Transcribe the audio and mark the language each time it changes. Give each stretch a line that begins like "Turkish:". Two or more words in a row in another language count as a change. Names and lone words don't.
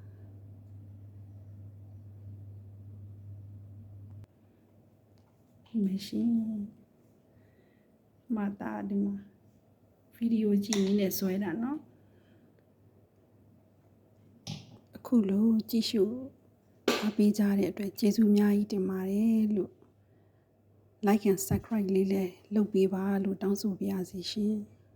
Burmese: မရှိမတာဒီမှာဗီဒီယိုကြည့်နေဆွဲတာနော် အခုလိုကြည့်ရှုအားပေးကြတဲ့အတွက်ကျေးဇူးအများကြီးတင်ပါတယ်လို့
English: like and subscribe
Burmese: လေးလည်းလုပ်ပေးပါလို့တောင်းဆိုပါရစေရှင်